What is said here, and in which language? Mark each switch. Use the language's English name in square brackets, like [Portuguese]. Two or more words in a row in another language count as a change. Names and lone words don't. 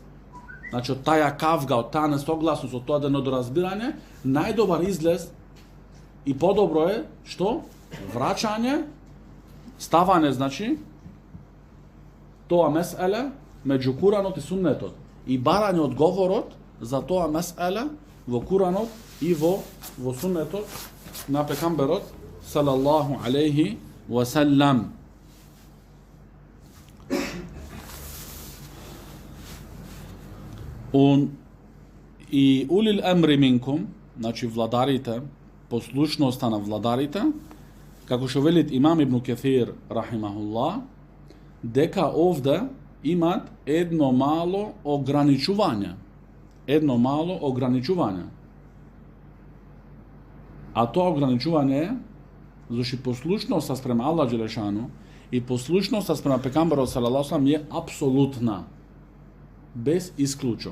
[Macedonian] Значи од таја кавга, од таа несогласност, од тоа недоразбирање, најдобар излез и подобро е што? Враќање ставане, значи, тоа меселе меѓу Куранот и Суннетот. И барање одговорот за тоа меселе во Куранот и во Суннетот на пекамберот [Arabic] صلى الله عليه وسلم. И أولي الأمر منكم, [Macedonian] значи владарите, послушноста на владарите, како што велит имам Ибн Кефир рахимахуллах, дека овде имат едно мало ограничување. А тоа ограничување е зашто послушноста спрема Аллах Джелешану и послушноста спрема пекамберот [Arabic] صلى الله عليه [Macedonian] е апсолутна, без исклучок.